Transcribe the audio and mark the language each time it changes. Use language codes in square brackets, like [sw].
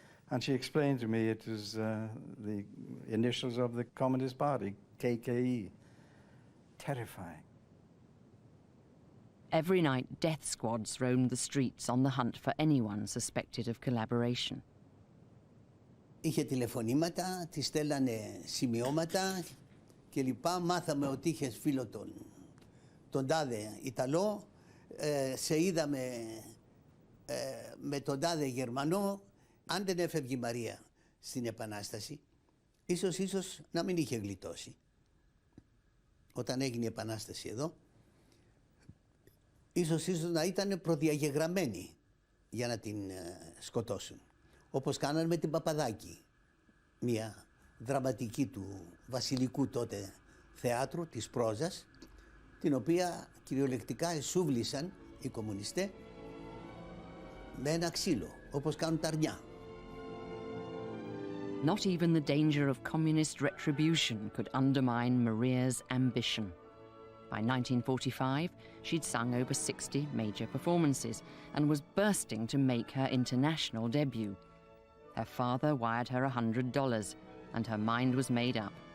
[en] And she explained to me it was the initials of the Communist Party, KKE. Terrifying. Every night, death squads roamed the streets on the hunt for anyone suspected of collaboration. [el] Είχε τηλεφωνήματα, τη στέλνανε σημειώματα και λοιπά. Μάθαμε ότι είχες φίλο τον τάδε Ιταλό, σε είδαμε με τον τάδε Γερμανό. Αν δεν έφευγε η Μαρία στην Επανάσταση, ίσως να μην είχε γλιτώσει. Όταν έγινε η Επανάσταση εδώ, ίσως να ήταν προδιαγεγραμμένοι για να την σκοτώσουν. Όπως κάνανε με την Παπαδάκη, μια δραματική του βασιλικού τότε θεάτρου, της πρόζας, την οποία κυριολεκτικά εσούβλησαν οι κομμουνιστές με ένα ξύλο, όπως κάνουν τα αρνιά. [en] Not even the danger of communist retribution could undermine Maria's ambition. By 1945, she'd sung over 60 major performances and was bursting to make her international debut. Her father wired her $100, and her mind was made up.